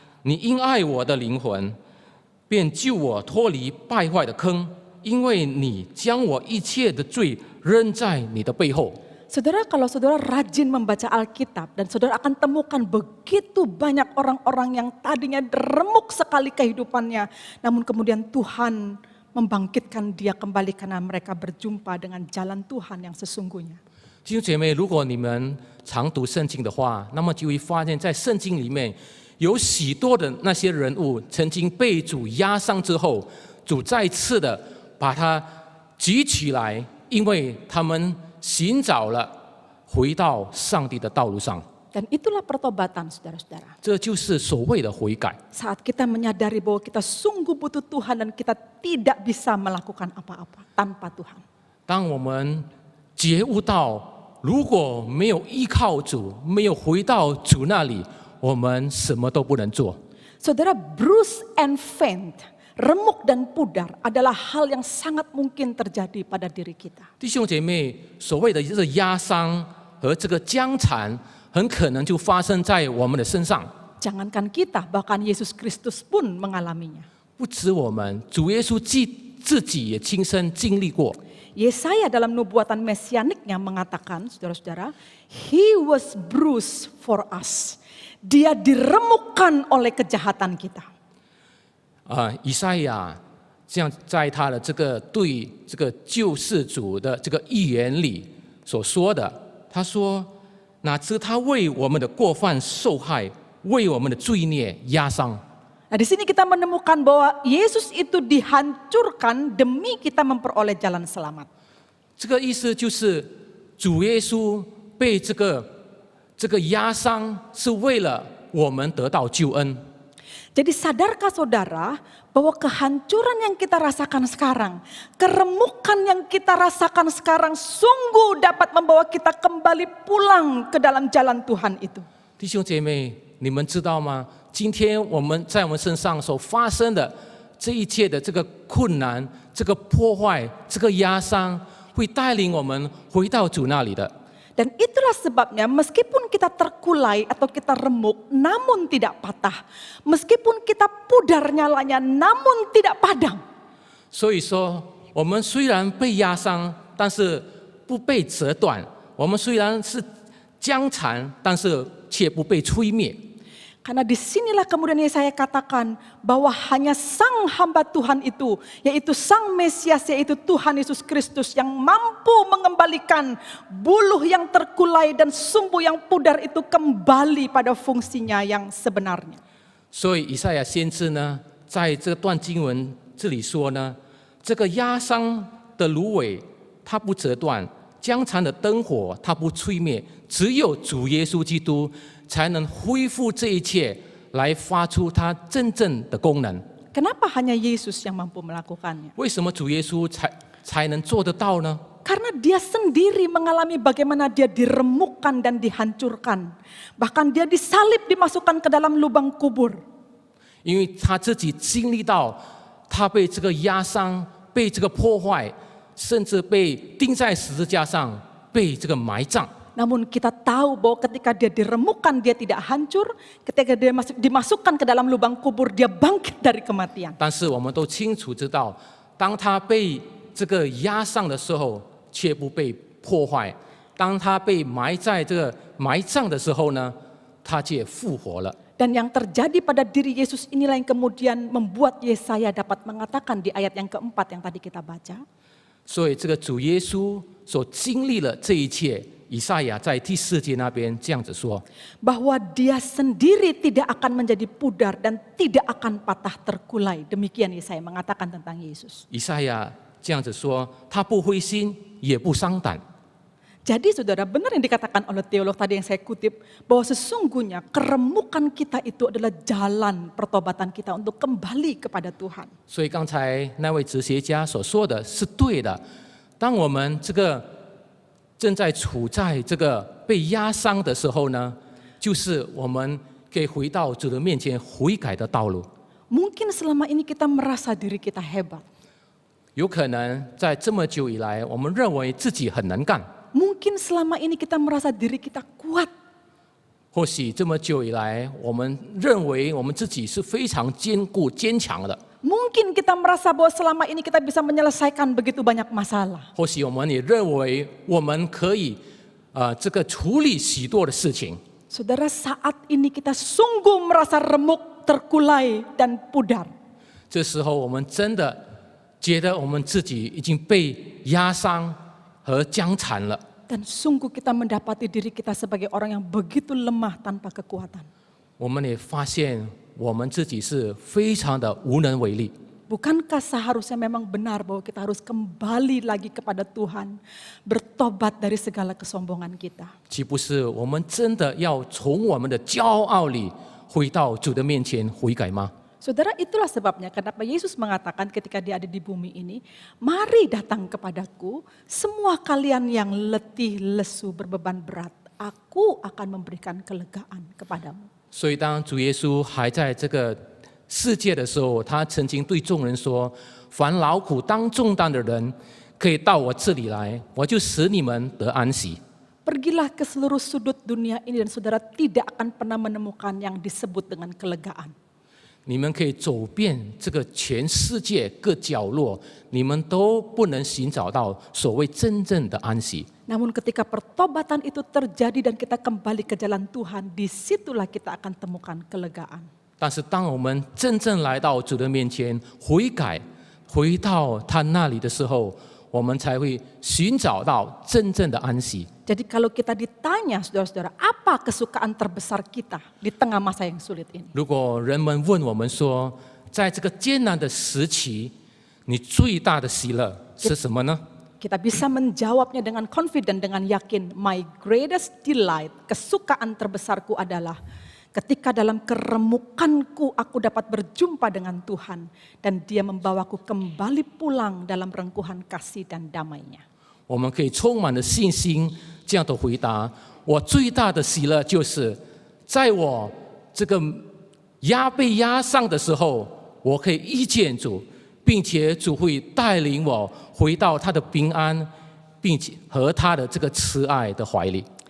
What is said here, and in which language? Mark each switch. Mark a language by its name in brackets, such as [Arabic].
[Chinese] 你因爱我的灵魂，便救我脱离败坏的坑，因为你将我一切的罪扔在你的背后。 [Indonesian] Saudara, kalau saudara rajin membaca Alkitab dan saudara akan temukan begitu banyak orang-orang yang tadinya remuk sekali kehidupannya, namun kemudian Tuhan membangkitkan dia kembali karena mereka berjumpa dengan jalan Tuhan yang sesungguhnya. [Chinese] 弟兄姐妹，如果你们常读圣经的话，那么就会发现，在圣经里面有许多的那些人物曾经被主压伤之后，主再次的把他举起来，因为他们寻找了回到上帝的道路上。 [Indonesian] Dan itulah pertobatan saudara-saudara. [Chinese] 这就是所谓的悔改。 [Indonesian] Saat kita menyadari bahwa kita sungguh butuh Tuhan dan kita tidak bisa melakukan apa-apa tanpa Tuhan. [Chinese] 当我们觉悟到，如果没有依靠主，没有回到主那里，我们什么都不能做。 [Indonesian] Saudara, [English] bruise and faint, [Indonesian] remuk dan pudar adalah hal yang sangat mungkin terjadi pada diri kita. [Chinese] 弟兄姐妹，所谓的这个压伤和这个僵残，很可能就发生在我们的身上。 [Indonesian] Jangankan kita, bahkan Yesus Kristus pun mengalaminya. [Chinese] 不止我们，主耶稣自己也亲身经历过。 [Indonesian] Yesaya dalam nubuatan mesianiknya mengatakan, saudara-saudara, [English] He was bruised for us. [Indonesian] Dia diremukkan oleh kejahatan kita. [Chinese] 以赛亚这样在他的这个对这个救世主的这个预言里所说的，他说：“哪知他为我们的过犯受害，为我们的罪孽压伤。” [Indonesian] Nah, di sini kita menemukan bahwa Yesus itu dihancurkan demi kita memperoleh jalan selamat. [Chinese] 这个意思就是主耶稣被这个压伤，是为了我们得到救恩。 [Indonesian] Jadi sadarkah saudara bahwa kehancuran yang kita rasakan sekarang, keremukan yang kita rasakan sekarang sungguh dapat membawa kita kembali pulang ke dalam jalan Tuhan itu. [Chinese] 弟兄姐妹，你们知道吗？今天我们在我们身上所发生的这一切的这个困难、这个破坏、这个压伤，会带领我们回到主那里的。 [Indonesian] Dan itulah sebabnya meskipun kita terkulai atau kita remuk namun tidak patah. Meskipun kita pudar nyalanya namun tidak padam. [Chinese] 所以说，我们虽然被压伤，但是不被折断；我们虽然是僵残，但是却不被吹灭。 [Indonesian] Karena disinilah kemudian saya katakan bahwa hanya sang hamba Tuhan itu, yaitu sang Mesias, yaitu Tuhan Yesus Kristus yang mampu mengembalikan buluh yang terkulai dan sumbu yang pudar itu kembali pada fungsinya yang sebenarnya. [Chinese] 所以以赛亚先知呢，在这段经文这里说呢，这个压伤的芦苇它不折断，僵残的灯火它不吹灭，只有主耶稣基督 才能恢复这一切，来发出它真正的功能。 [Indonesian] Kenapa hanya Yesus yang mampu melakukannya? [Chinese] 为什么主耶稣才能做得到呢？ [Indonesian] Karena dia sendiri mengalami bagaimana dia diremukkan dan dihancurkan. Bahkan dia disalib dimasukkan ke dalam lubang kubur. [Chinese] 因为他自己经历到，他被这个压伤、被这个破坏，甚至被钉在十字架上，被这个埋葬。 [Indonesian] Namun kita tahu bahwa ketika dia diremukkan dia tidak hancur, ketika dia dimasukkan ke dalam lubang kubur dia bangkit dari kematian. [Chinese] 但是我们都清楚知道，当他被这个压上的时候，却不被破坏；当他被埋在这个埋葬的时候呢，他却复活了。 [Indonesian] Dan yang terjadi pada diri Yesus inilah yang kemudian membuat Yesaya dapat mengatakan di ayat yang keempat yang tadi kita baca. [Chinese] 所以这个主耶稣所经历了这一切。以赛亚在第4节那边这样子说 [Indonesian] bahwa dia sendiri tidak akan menjadi pudar dan tidak akan patah terkulai. Demikian Yesaya mengatakan tentang Yesus. [Chinese] 以赛亚这样子说，他不灰心，也不伤胆。 [Indonesian] Jadi saudara, benar yang dikatakan oleh teolog tadi yang saya kutip, bahwa sesungguhnya keremukan kita itu adalah jalan pertobatan kita untuk kembali kepada Tuhan. [Chinese] 所以刚才那位哲学家所说的是对的。当我们这个 正在处在这个被压伤的时候呢，就是我们可以回到主的面前悔改的道路。 [Indonesian] Mungkin selama ini kita merasa diri kita hebat. [Chinese] 有可能在这么久以来，我们认为自己很能干， [Indonesian] Mungkin selama ini kita merasa diri kita kuat. [Chinese] 或许这么久以来，我们认为我们自己是非常坚固、坚强的。 [Indonesian] Mungkin kita merasa bahwa selama ini kita bisa menyelesaikan begitu banyak masalah. [Chinese] 或许我们也认为我们可以这个处理许多的事情。 [Indonesian] Saudara, saat ini kita sungguh merasa remuk, terkulai, dan pudar. [Chinese] 这时候，我们真的觉得我们自己已经被压伤和僵残了。 [Indonesian] Dan sungguh kita mendapati diri kita sebagai orang yang begitu lemah tanpa kekuatan. [Chinese] 我们也发现我们自己是非常的无能为力。 [Indonesian] Bukankah seharusnya memang benar bahwa kita harus kembali lagi kepada Tuhan, bertobat dari segala kesombongan kita? [Chinese] 岂不是我们真的要从我们的骄傲里回到主的面前悔改吗？ [Indonesian] Saudara, itulah sebabnya kenapa Yesus mengatakan ketika dia ada di bumi ini, mari datang kepadaku semua kalian yang letih, lesu, berbeban berat. Aku akan memberikan kelegaan kepadamu. [Chinese] 所以当主耶稣还在这个世界的时候，他曾经对众人说：“凡劳苦当重担的人，可以到我这里来，我就使你们得安息。” [Indonesian] Pergilah ke seluruh sudut dunia ini dan saudara tidak akan pernah menemukan yang disebut dengan kelegaan. [Chinese] 你们可以走遍这个全世界各角落，你们都不能寻找到所谓真正的安息。 [Indonesian] Namun ketika pertobatan itu terjadi dan kita kembali ke jalan Tuhan, disitulah kita akan temukan kelegaan. [Chinese] 但是当我们真正来到主的面前悔改，回到他那里的时候，我们才会寻找到真正的安息。 [Indonesian] Jadi kalau kita ditanya saudara-saudara, apa kesukaan terbesar kita di tengah masa yang sulit ini? [Chinese] 如果人们问我们说，在这个艰难的时期，你最大的喜乐是什么呢？ [Indonesian] Kita bisa menjawabnya dengan confident, dengan yakin. [English] My greatest delight, [Indonesian] kesukaan terbesarku adalah ketika dalam keremukanku aku dapat berjumpa dengan Tuhan. Dan dia membawaku kembali pulang dalam rengkuhan kasih dan damai-Nya. [Chinese] 我们可以充满了信心这样的回答：我最大的喜乐就是在我这个被压伤的时候，我可以遇见主，并且主会带领我回到他的平安，并且和他的这个慈爱的怀里。